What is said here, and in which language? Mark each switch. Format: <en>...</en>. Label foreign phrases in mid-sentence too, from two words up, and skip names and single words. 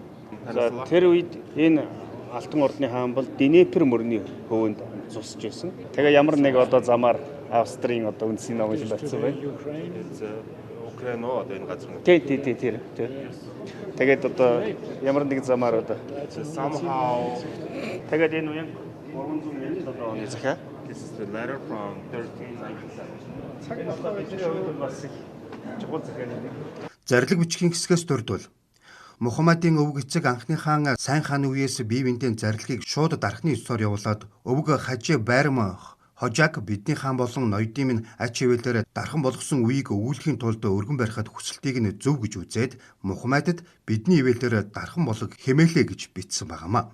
<mn>За тэр үед энэ Алтан ордны хаан бол Днепр мөрний хөвөнд зусж байсан. Тэгээ ямар нэг одоо замаар Австрийн одоо үндэсний номыг батсан байна. Украин одоо энэ газар нь. Тэр. Тэгээд одоо ямар нэг замаар одоо</mn> <en>Somehow</en> <mn>тэгээд энэ үеийн 300 оны захиа.</mn> <en>This is the letter from 1397.</en> <mn>Цаг одоо бидний хувьд бас их чухал захиа нэг. Зарлиг бичгийн хэсгээс дурдвал Мухаммадын өвөг эцэг анхны хаан Сайн хааны үеэс бие биентэй зарлигийг шууд дархны ёсоор явуулаад өвөг Хажи Байрам Хожаг бидний хаан болон ноёдын минь ач хивээлээр дархан болгосон үеийг өвүүлэхийн тулд өргөн барихад хүсэлтийг нь зөв гэж үзээд Мухаммадд бидний хивээлээр дархан болог хэмээлээ гэж бичсэн байнамаа.</mn>